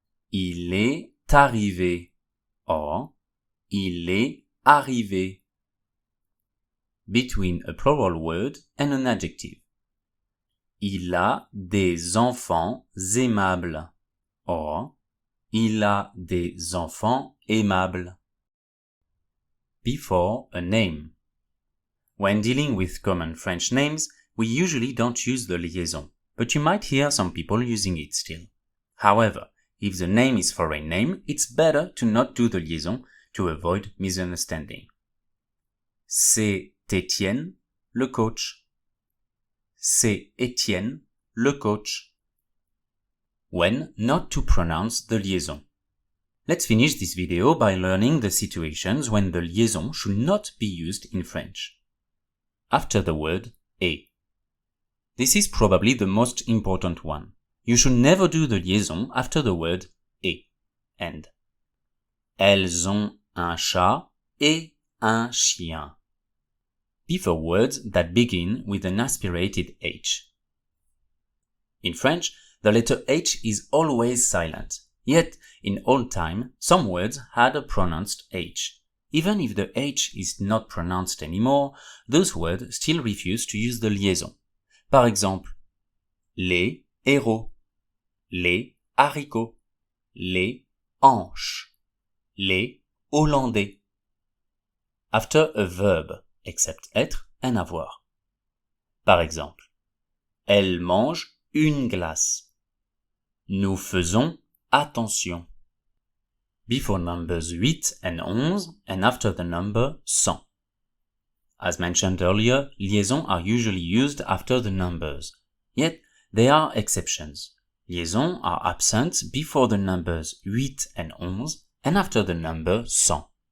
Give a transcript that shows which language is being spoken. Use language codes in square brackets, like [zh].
[fr] Il est arrivé. Or, il est arrivé. [en] Between a plural word and an adjective. [fr] Il a des enfants aimables. Or, il a des enfants aimables. [en] Before a name. When dealing with common French names, we usually don't use the liaison, but you might hear some people using it still. However, if the name is foreign name, it's better to not do the liaison to avoid misunderstanding. [fr] C'est Étienne, le coach. C'est Étienne, le coach. [en] When not to pronounce the liaison. Let's finish this video by learning the situations when the liaison should not be used in French. After the word et. This is probably the most important one. You should never do the liaison after the word et, and. [fr] Elles ont un chat et un chien. [en] Before words that begin with an aspirated H. In French, the letter H is always silent. Yet, in old time, some words had a pronounced H. Even if the H is not pronounced anymore, those words still refuse to use the liaison. [fr] Par exemple, les héros, les haricots, les hanches, les Hollandais. [en] After a verb, except être and avoir. [fr] Par exemple, elle mange une glace. Nous faisons attention. [en] Before numbers 8 and 11 and after the number 100. As mentioned earlier, liaisons are usually used after the numbers. Yet, there are exceptions. Liaisons are absent before the numbers 8 and 11 and after the number 100.